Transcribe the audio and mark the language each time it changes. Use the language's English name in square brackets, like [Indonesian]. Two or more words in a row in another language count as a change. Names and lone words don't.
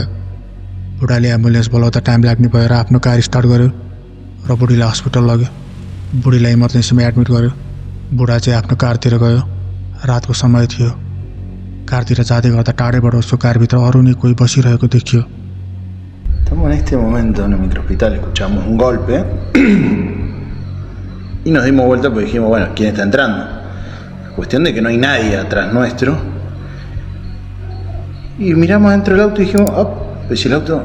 [Nepali] बुढाले एम्बुलेन्स बोलाउँदा टाइम लाग्ने भएर आफ्नो [English] car start [Nepali] गर्यो र बुढीलाई हस्पिटल लग्यो। बुढीलाई इमर्जेन्सीमा एडमिट गर्यो। बुढा चाहिँ आफ्नो कारतिर गयो। रातको समय थियो। कारतिर जाँदै गर्दा टाढैबाट उसको कारभित्र अरू नै कोही बसिरहेको देखियो। [Spanish] Estamos en este momento en el microhospital, escuchamos un golpe y nos dimos vuelta porque dijimos, bueno, ¿quién está entrando? Cuestión de que no hay nadie atrás nuestro. Y miramos dentro del auto y dijimos, oh, pues si el auto...